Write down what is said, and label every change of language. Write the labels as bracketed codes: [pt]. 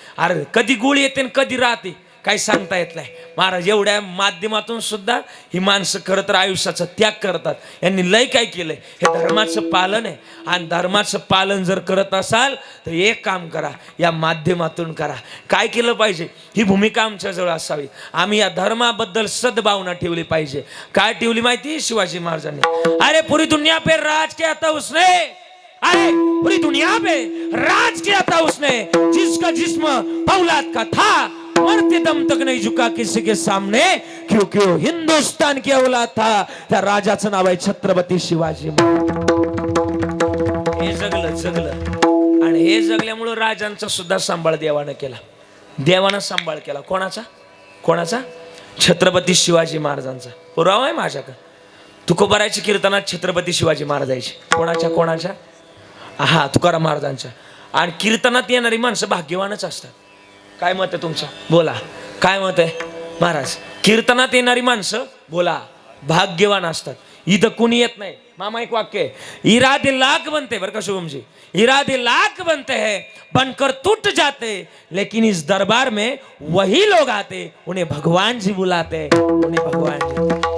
[mr] अरे कधी गोळी येते आणि कधी राहते काही सांगता येत नाही. महाराज एवढ्या माध्यमातून सुद्धा ही माणसं खरं तर आयुष्याचा त्याग करतात. यांनी लय काय केलंय. हे धर्माचं पालन आहे. आणि धर्माचं पालन जर करत असाल तर एक काम करा, या माध्यमातून करा. काय केलं पाहिजे? ही भूमिका आमच्याजवळ असावी. आम्ही या धर्माबद्दल सद्भावना ठेवली पाहिजे. काय ठेवली माहिती? शिवाजी महाराजांनी [hi] अरे पूरी दुनिया पे राज किया था उसने, अरे पूरी दुनिया पे राज किया था उसने, जिसका जिस्म फौलाद का था, मरते दम तक नहीं झुका किसी के सामने, क्योंकि हिंदुस्तान की औलाद था. [mr] त्या राजाचं नाव आहे छत्रपती शिवाजी. हे जगलं आणि हे जगल्यामुळं राजांचा सुद्धा सांभाळ देवानं केला. देवानं सांभाळ केला. कोणाचा? छत्रपती शिवाजी महाराजांचा. पुरावा आहे माझ्याकडे. तुकोबारायची कीर्तनात छत्रपती शिवाजी महाराजांची. कोणाच्या? हा, तुकाराम महाराजांच्या. आणि कीर्तनात येणारी माणसं भाग्यवानच असतात. काय मत आहे तुमचं? बोला, काय मत आहे? महाराज कीर्तनात येणारी माणसं बोला भाग्यवान असतात. इथं कुणी येत नाही. मामा एक वाक्य आहे, [hi] इरादे लाख बनते, [mr] बरं का [hi] शुभमजी, इरादे लाख बनते हैं बनकर टूट जाते, लेकिन इस दरबार में वही लोग आते उन्हें भगवान जी बुलाते, उन्हें भगवान जी.